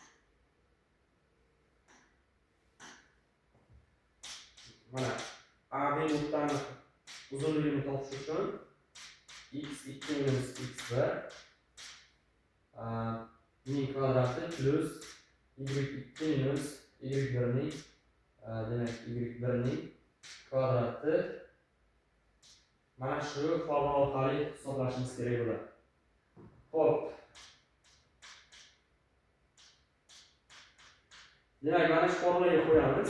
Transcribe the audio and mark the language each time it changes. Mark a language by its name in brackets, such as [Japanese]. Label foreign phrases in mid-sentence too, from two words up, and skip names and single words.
[Uzbek] Mana A, B AB nuqtani uzunligini topish uchun x2 minus x1 ning kvadrati plus y2 minus y1 ning demak y1 ning kvadrati mana shu formula orqali hisoblashimiz kerak bo'ladi. Xo'p. Demak, mana shu formulaga qo'yamiz.